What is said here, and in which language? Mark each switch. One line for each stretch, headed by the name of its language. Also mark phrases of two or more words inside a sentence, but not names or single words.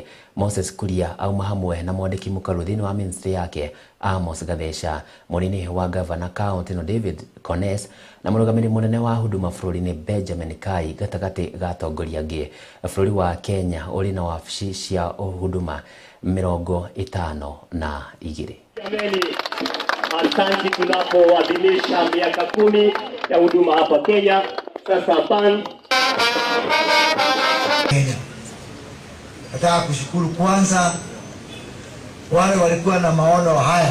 Kikuyu: Moses Kuria auma hamwe na mwandiki mukaru thini wa ministry yake Amos Gathesha, mũnini wa governor county no David Kones na mũrũgamĩrĩri mũnene wa huduma bũrũri-inĩ Benjamin Kai gatagati ga atongoria angĩ. Bũrũri wa Kenya ũrĩ na wabici cia huduma 52.
Swahili: Asante tunapoadhimisha miaka 10 ya huduma hapa Kenya. Sasa Kenya. Nataka kushukuru kwanza wale walikuwa na maono haya.